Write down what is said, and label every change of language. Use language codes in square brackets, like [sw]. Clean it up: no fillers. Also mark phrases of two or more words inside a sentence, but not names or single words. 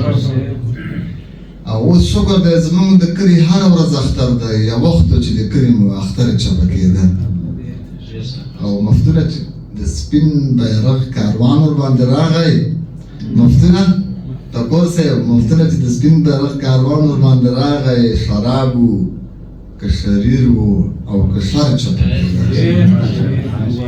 [ps] او اوس شکر دی زمونږ د کلي هره ورځ اختر دی یو وخت و چې د کلي مو اختر چپه کېده او مفتونه چې د سپین بیرغ کاروان ورباندې راغی مفتونه ټکور صاحب مفتونه چې د سپین بیرغ کاروان ورباندې راغی شراب و که شریر و او که شر چپه کېده